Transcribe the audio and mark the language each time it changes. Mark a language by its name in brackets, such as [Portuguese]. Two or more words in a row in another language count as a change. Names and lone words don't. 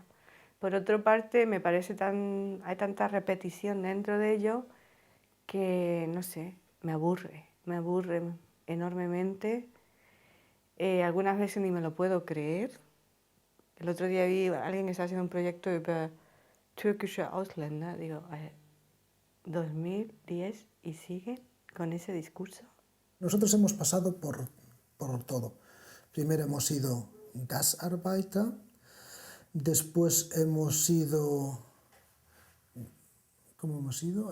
[Spanish] Por otra parte, me parece hay tanta repetición dentro de ello que, no sé, me aburre enormemente. Algunas veces ni me lo puedo creer. El otro día vi a alguien que está haciendo un proyecto [German] über türkische Ausländer. [Spanish] Digo, 2010 y sigue con ese discurso. Nosotros hemos pasado por todo. Primero hemos sido Gastarbeiter. Después hemos sido, ¿cómo hemos sido?